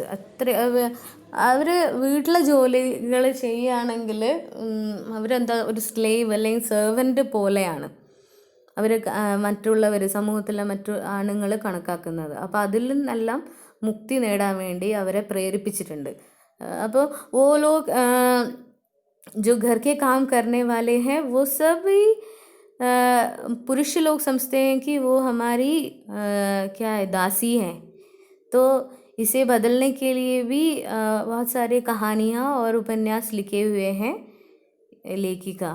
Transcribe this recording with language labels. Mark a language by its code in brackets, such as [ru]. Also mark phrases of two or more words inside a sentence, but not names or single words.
[ml] അവർ വീട്ടിലെ ജോലികൾ ചെയ്യുകയാണെങ്കിൽ ഒരു സ്ലേവ് അല്ലെങ്കിൽ സെർവൻ്റ് പോലെയാണ് അവർ മറ്റുള്ളവർ, സമൂഹത്തിലെ മറ്റു ആണുങ്ങൾ കണക്കാക്കുന്നത്. അപ്പോൾ അതിൽ നിന്നെല്ലാം മുക്തി നേടാൻ വേണ്ടി അവരെ പ്രേരിപ്പിച്ചിട്ടുണ്ട്. [hi] അപ്പോൾ वो लोग जो घर के काम करने वाले हैं वो सभी पुरुष लोग समझते हैं कि वो हमारी क्या है, दासी हैं. तो इसे बदलने के लिए भी बहुत सारे कहानियाँ और उपन्यास लिखे हुए हैं लेखिका.